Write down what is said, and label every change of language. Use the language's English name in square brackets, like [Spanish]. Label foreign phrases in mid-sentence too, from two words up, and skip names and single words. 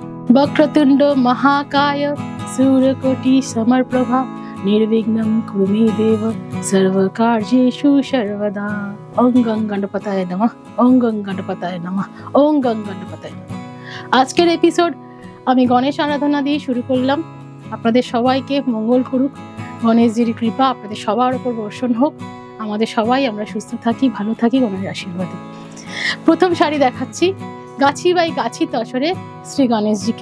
[Sanskrit] वक्रतुंड महाकाय सूर्यकोटि समप्रभा निर्विघ्नं कुरु मे देव सर्वकार्येषु सर्वदा। ओम गं गणपतये नमः, ओम गं गणपतये नमः, ओम गं गणपतये नमः। [Bangla] আজকের এপিসোড আমি গণেশ আরাধনা দিয়ে শুরু করলাম। আপনাদের সবাইকে মঙ্গল করুক, গণেশজির কৃপা আপনাদের সবার উপর বর্ষণ হোক, আমাদের সবাই আমরা সুস্থ থাকি, ভালো থাকি গণেশের আশীর্বাদে। প্রথম শাড়ি দেখাচ্ছি গাছি বাই গাছি তসরে শ্রী গণেশজিকে।